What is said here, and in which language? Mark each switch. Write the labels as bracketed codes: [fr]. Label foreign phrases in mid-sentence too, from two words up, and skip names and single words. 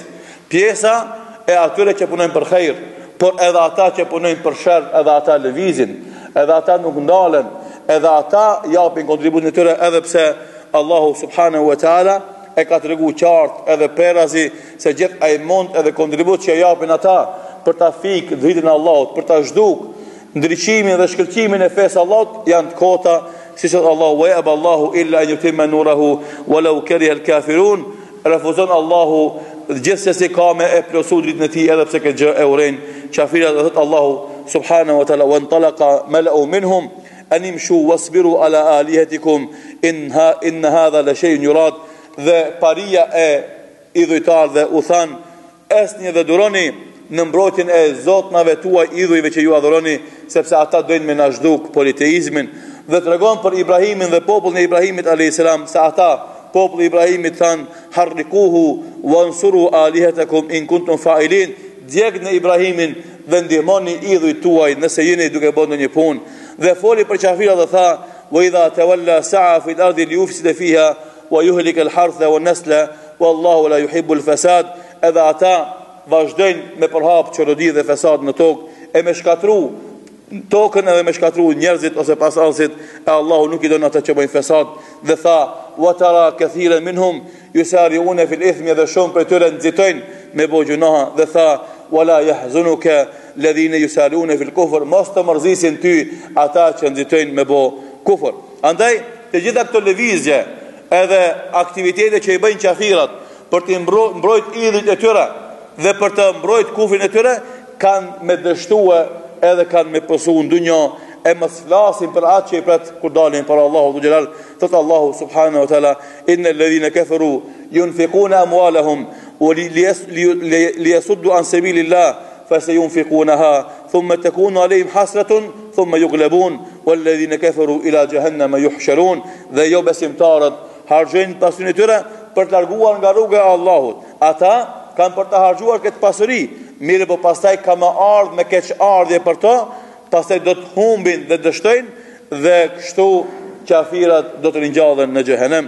[sq] Pjesa e atyre që punojnë për hajër, por edhe ata që punojnë për sherr, edhe ata lëvizin, edhe ata nuk ndalen, edhe ata japin kontributin e tyre, edhe pse Allahu [ar] سبحانه وتعالى [sq] e ka treguar qartë edhe perazi se gjithë ai mund edhe kontribut që japin ata për ta fik dritën e Allahut, për ta zhduk ndriçimin dhe shkëlqimin e fesë Allahut, janë të kota, siç thot Allahu [ar] ويأبى الله إلا أن يتم نوره ولو كره الكافرون. [sq] Refuzon Allahu gjithsesi ka me e plosu dritën e tij edhe pse këtë gjë e urren kafirat. Dhe thot Allahu [ar] سبحانه وتعالى وانطلق الملأ منهم أن امشوا واصبروا على آلهتكم إن هذا لشيء يراد. [sq] Dhe paria e idhujtar dhe u than esni dhe duroni në mbrojtjen e zotnave tuaj idhujve që ju adhuroni, sepse ata dojnë me na zhduk politeizmin. Dhe tregon për Ibrahimin dhe popullin e Ibrahimit [ar] عليه السلام [sq] se ata populli i Ibrahimit than [ar] حرقوه وانصروا آلهتكم إن كنتم فاعلين, [sq] djegni Ibrahimin dhe ndihmoni idhujt tuaj nëse jeni duke bërë ndonjë punë. Dhe foli për qafirat dhe tha [ar] وإذا تولى سعى في الأرض ليفسد فيها ويهلك الحرث والنسل والله لا يحب الفساد. [sq] Edhe ata vazhdojnë me përhap çorodi dhe fesad në tokë, e me shkatru tokën edhe me shkatru njerëzit ose pasardhësit, e Allahu nuk I don ata që bëjnë fesad, dhe tha [ar] وترى كثيرا منهم يسارعون في الإثم, [sq] dhe shumë prej tyre nxitojnë me bëj gjunaha, dhe tha [ar] ولا يحزنك الذين يسارعون في الكفر, [sq] mos të mërzisin ty ata që nxitojnë me bëj kufër. Andaj të gjitha këto lëvizje edhe aktivitete që I bëjnë qafirat për të mbrojt idhujt e tyre dhe për të mbrojt kufrin e tyre, kanë me dështue edhe kanë me pësu në dunja, e mos flasin për atë që I pret kur dalin për Allahu [ar] ذو الجلال. [sq] Thot Allahu [ar] سبحانه وتعالى إن الذين كفروا ينفقون أموالهم ليصدوا عن سبيل الله فسينفقونها ثم تكون عليهم حسرة ثم يغلبون والذين كفروا إلى جهنم يحشرون. [sq] Dhe jo besimtarët harxojnë pasurinë e tyre për të larguar nga rruga e Allahut. Ata kanë për të harxuar këtë pasuri, mirë po pastaj ka më ardhë me keqardhje për to, pastaj do të humbin dhe dështojnë, dhe kështu qafirat do të ringjallen në xhehenem.